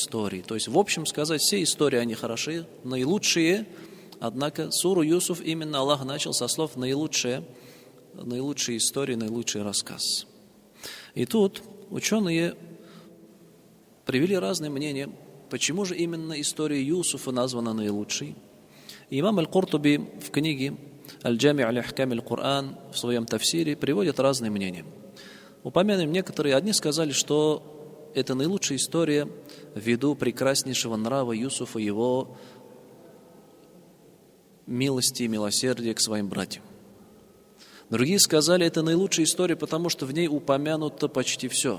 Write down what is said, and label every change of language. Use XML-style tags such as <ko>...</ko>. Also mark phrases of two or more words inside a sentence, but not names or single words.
<ru>То есть, в общем сказать, все истории, они хороши, наилучшие Однако суру Юсуф именно Аллах начал со слов наилучшая история, наилучший рассказ. И тут ученые привели разные мнения, почему же именно история Юсуфа названа наилучшей. Имам Аль-Куртуби в книге «Аль-Джами' аль-Ахкам аль-Кур'ан» в своем тафсире приводит разные мнения. Упомянем некоторые. Одни сказали, что это наилучшая история ввиду прекраснейшего нрава Юсуфа, его милости и милосердия к своим братьям. Другие сказали, это наилучшая история, потому что в ней упомянуто почти все.</ru>